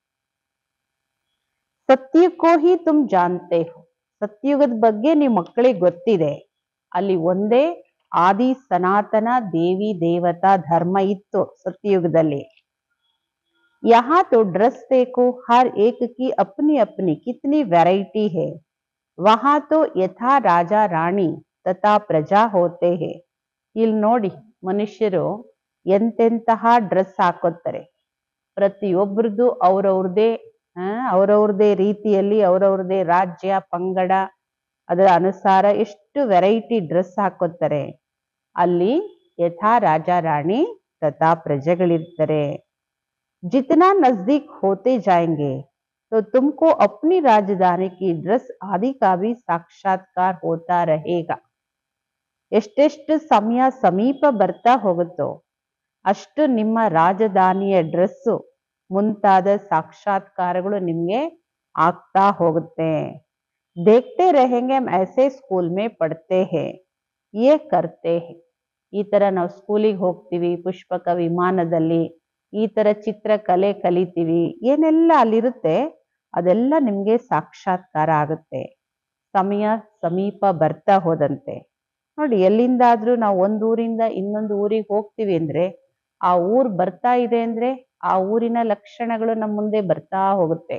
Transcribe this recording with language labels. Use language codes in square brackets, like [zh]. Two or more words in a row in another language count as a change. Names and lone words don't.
[hi] सत्यको ही तुम जानते हो. [kn] ಸತ್ಯಯುಗದ ಬಗ್ಗೆ ನೀವು ಮಕ್ಕಳಿಗೆ ಗೊತ್ತಿದೆ. ಅಲ್ಲಿ ಒಂದೇ ಆದಿ ಸನಾತನ ದೇವಿ ದೇವತಾ ಧರ್ಮ ಇತ್ತು ಸತ್ಯಯುಗದಲ್ಲಿ. [hi] यहाँ तो ड्रेस देखो, हर एक की अपनी अपनी कितनी वैरायटी है. वहां तो यथा राजा रानी तथा प्रजा होते हैं. [kn] ಇಲ್ಲಿ ನೋಡಿ ಮನುಷ್ಯರು ಎಂತೆಂತಹ ಡ್ರೆಸ್ ಹಾಕೋತಾರೆ. ಪ್ರತಿಯೊಬ್ಬರದು ಅವ್ರವ್ರದೇ ರೀತಿಯಲ್ಲಿ ಅವ್ರವ್ರದೇ ರಾಜ್ಯ ಪಂಗಡ ಅದರ ಅನುಸಾರ ಎಷ್ಟು ವೆರೈಟಿ ಡ್ರೆಸ್ ಹಾಕೋತಾರೆ. ಅಲ್ಲಿ ಯಥಾ ರಾಜ ರಾಣಿ ತಥಾ ಪ್ರಜೆಗಳಿರ್ತಾರೆ. [hi] जितना नजदीक होते जाएंगे तो तुमको अपनी राजधानी की ड्रेस आदि का भी साक्षात्कार होता रहेगा. [kn] ಎಷ್ಟೆಷ್ಟು ಸಮಯ ಸಮೀಪ ಬರ್ತಾ ಹೋಗುತ್ತೋ ಅಷ್ಟು ನಿಮ್ಮ ರಾಜಧಾನಿಯ ಡ್ರೆಸ್ಸು ಮುಂತಾದ ಸಾಕ್ಷಾತ್ಕಾರಗಳು ನಿಮ್ಗೆ ಆಗ್ತಾ ಹೋಗುತ್ತೆ. [hi] देखते रहेंगे हम ऐसे स्कूल में पढ़ते हैं, ये करते हैं. [kn] ಈ ತರ ನಾವು ಸ್ಕೂಲಿಗೆ ಹೋಗ್ತೀವಿ, ಪುಷ್ಪಕ ವಿಮಾನದಲ್ಲಿ ಈ ತರ ಚಿತ್ರಕಲೆ ಕಲಿತೀವಿ. ಏನೆಲ್ಲ ಅಲ್ಲಿರುತ್ತೆ ಅದೆಲ್ಲ ನಿಮ್ಗೆ ಸಾಕ್ಷಾತ್ಕಾರ ಆಗುತ್ತೆ ಸಮಯ ಸಮೀಪ ಬರ್ತಾ ಹೋದಂತೆ. ನೋಡಿ, ಎಲ್ಲಿಂದಾದ್ರೂ ನಾವು ಒಂದು ಊರಿಂದ ಇನ್ನೊಂದು ಊರಿಗೆ ಹೋಗ್ತೀವಿ ಅಂದ್ರೆ ಆ ಊರ್ ಬರ್ತಾ ಇದೆ ಅಂದ್ರೆ ಆ ಊರಿನ ಲಕ್ಷಣಗಳು ನಮ್ಮ ಮುಂದೆ ಬರ್ತಾ ಹೋಗುತ್ತೆ.